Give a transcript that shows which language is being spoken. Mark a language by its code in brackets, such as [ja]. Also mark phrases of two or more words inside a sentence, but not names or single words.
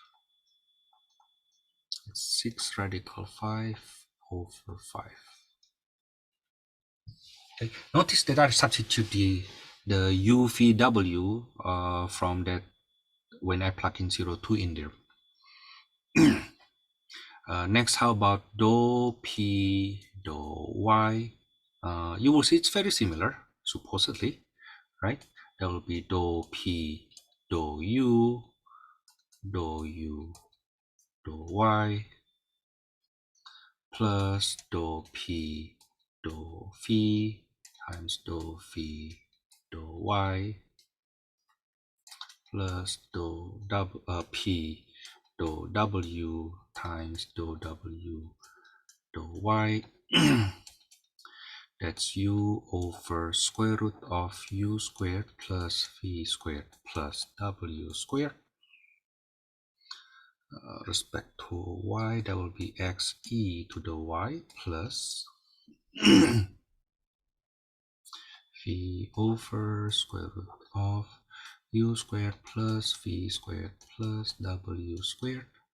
[en] It's 6 radical 5 over 5. Okay. Notice that I substitute the u phi w from that when I plug in 0, 2 in there. Next, how about dou p dou y? You will see it's very similar, supposedly, right? That will be dou p dou u dou y plus dou p dou phi times dou phi dou y plus dou p dou w times dou w dou y. That's u over square root of u squared plus phi squared plus w squared. Respect to y, that will be x e to the y plus phi over square root of u squared plus phi squared plus w squared.